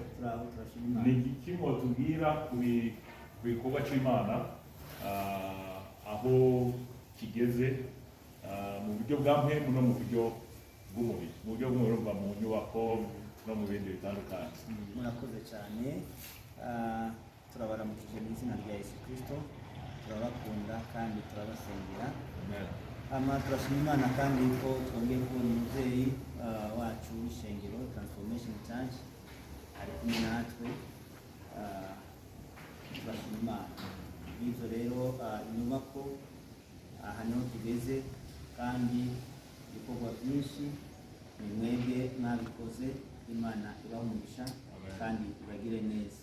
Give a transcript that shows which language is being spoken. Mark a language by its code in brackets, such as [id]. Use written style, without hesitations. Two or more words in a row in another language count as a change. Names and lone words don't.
[rw] Ni iki mwotubwira ku bikorwa cy'Imana aho kigeze mu buryo bwa mpemu no mu buryo bw'umubiri, mu buryo bw'umurumva mu nyubako no mu bindi bitandukanye. Murakoze cyane. Turabaramukije mu izina rya Yesu Kristo, turabakunda kandi turabasengera. Turashima Imana kandi ko twongeye kubona umubyeyi wacu w'ishengero Transformation Church ari kumwe natwe. Turashima Imana. Ibyo rero inyubako aha niho tugeze kandi ibikorwa byinshi ni mwebwe mwabikoze. Imana ibaha umugisha kandi ibagire neza.